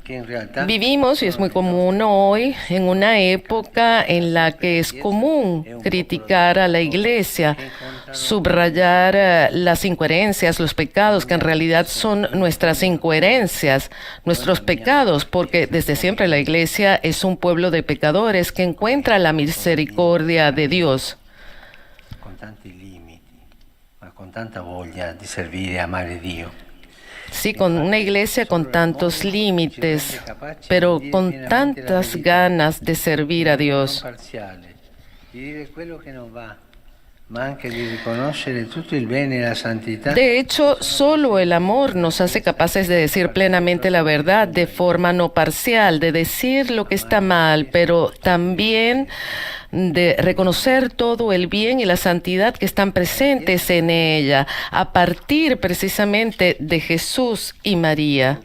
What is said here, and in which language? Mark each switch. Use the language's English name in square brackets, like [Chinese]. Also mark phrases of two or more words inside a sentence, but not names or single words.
[Spanish] Vivimos, y es muy común hoy, en una época en la que es común criticar a la Iglesia, subrayar las incoherencias, los pecados, que en realidad son nuestras incoherencias, nuestros pecados, porque desde siempre la Iglesia es un pueblo de pecadores que encuentra la misericordia de Dios. [Italian] Con tanti limiti, ma con tanta voglia di servire e amare Dio. [Spanish] Sí, con una iglesia con tantos límites, pero con tantas ganas de servir a Dios. De hecho, solo el amor nos hace capaces de decir plenamente la verdad de forma no parcial, de decir lo que está mal, pero también de reconocer todo el bien y la santidad que están presentes en ella, a partir precisamente de Jesús y María.